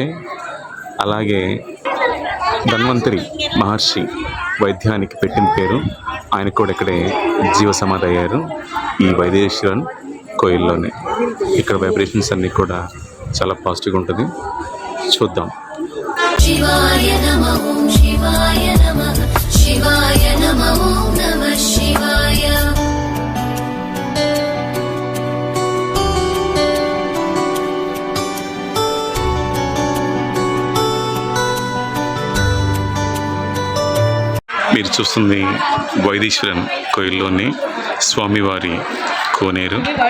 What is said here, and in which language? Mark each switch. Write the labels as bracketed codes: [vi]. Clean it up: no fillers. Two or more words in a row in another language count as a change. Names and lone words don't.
[te] అలాగే ధన్వంతరి మహర్షి వైద్యానికి పెట్టిన పేరు, ఆయన కూడా ఇక్కడే జీవ సమాధి అయ్యారు ఈ వైదేశ్వరన్ కోయిల్లోనే. ఇక్కడ వైబ్రేషన్స్ అన్నీ కూడా చాలా పాజిటివ్గా ఉంటుంది. చూద్దాం. [sa] शिवाय नमः ॐ शिवाय नमः शिवाय नमः ॐ नमः शिवाय [te] మీరు చూస్తుంది వైదీశ్వరన్ కోయిల్లోని స్వామివారి కోనేరు.